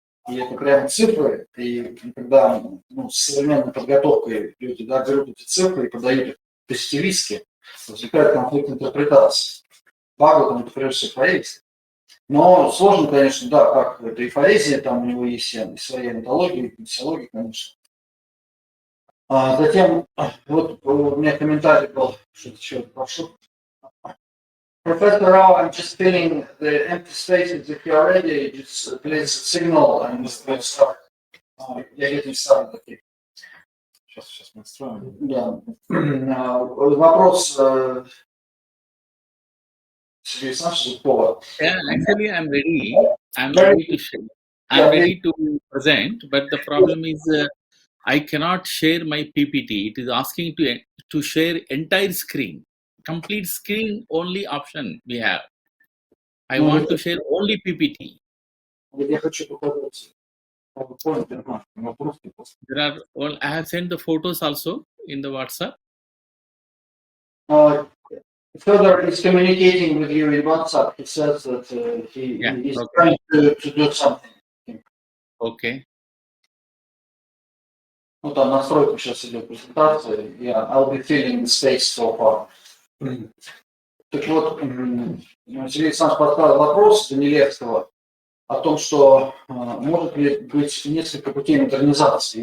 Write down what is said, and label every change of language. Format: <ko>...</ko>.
<ru>И это прямо цифры. И когда с современной подготовкой люди берут эти цифры и подают их позитивистски, возникает конфликт интерпретации. Бхагаватам это прежде всего поэзия. Но сложно, конечно, да, как это и поэзия, там у него есть и своя митология, и миссиология, конечно. Затем, вот у меня комментарий был, что-то еще прошу.</ru> <en>Professor Rao, I'm just feeling the empty spaces. If you're ready, just please signal and we'll start.</en> <ru>Я этим самым такие. Сейчас мы строим. Да. Вопрос Сергея Александровича Зубкова.</ru> <en>Yeah, actually, I'm ready. I'm ready to share. I'm ready to present, but the problem is I cannot share my PPT. It is asking to share entire screen. Complete screen only option we have. I want to share only PPT.</en> <ru>Я хочу показать.</ru> <en>There are all. I have sent the photos also in the WhatsApp. Further is communicating with you in WhatsApp. He says that he is trying to do something. Okay.</en> <ru>Ну там настройка сейчас идет презентация.</ru> <en>I'll be filling the space so far.</en> <ru>Так вот, Сергей Александрович поставил вопрос Данилевского о том, что может ли быть несколько путей модернизации.</ru>